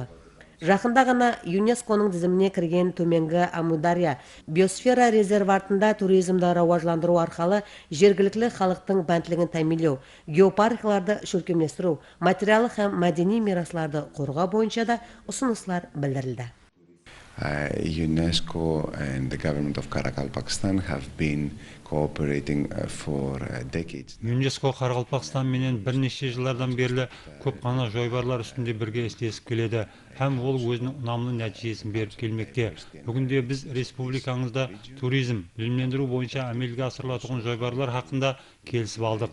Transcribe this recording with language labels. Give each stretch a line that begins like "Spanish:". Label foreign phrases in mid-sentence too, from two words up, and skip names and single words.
Kara-Kalpak: Жақында ғана ЮНЕСКОның тізіміне кірген төменгі Амудария биосфера резерватында туризмді рауажландыру арқылы жергілікті халықтың бәнтілігін тәминлеу, геопаркыларды шөлкемлестіру, материалдық һәм мәдени мирасларды қорғау бойынша да ұсыныстар білдірілді.
English: UNESCO and the government of Karakalpakstan have been cooperating for decades.
Kara-Kalpak: ЮНЕСКО Қарақалпақстан менен бірнеше жылдардан берлі көп қана жойбарлар үстінде бірге істесіп келеді, һәм ол өзінің ұнамды нәтижесін беріп келмекте. Бүгінде біз республикаңызда туризм, білімлендіру бойынша әмелге асырылатұғын жойбарлар хақында келісіп алдық.